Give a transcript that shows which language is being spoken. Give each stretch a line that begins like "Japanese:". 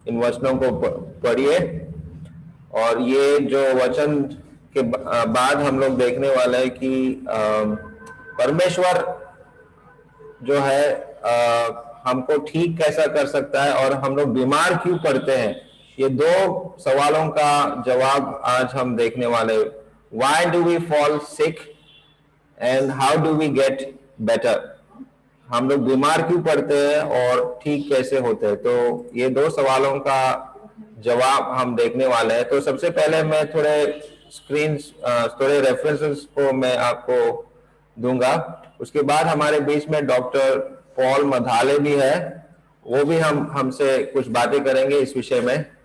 Hindi: इन वचनों को पढ़िए, और ये जो वचन के बाद हम लोग देखने वाले हैं कि परमेश्वर जो है हमको ठीक कैसा कर सकता है, और हम लोग बीमार क्यों पड़ते हैं। ये दो सवालों का जवाब आज हम देखने वाले।
English: Why do we fall sick and how do we get better?
Hindi: हम लोग बीमार क्यों पड़ते हैं और ठीक कैसे होते हैं। तो ये दो सवालों का जवाब हम देखने वाले हैं। तो सबसे पहले मैं थोड़े रेफरेंसेस को मैं आपको दूंगा। उसके बाद हमारे बीच में डॉक्टर पॉल मधाले भी है, वो भी हमसे कुछ बातें करेंगे इस विषय में।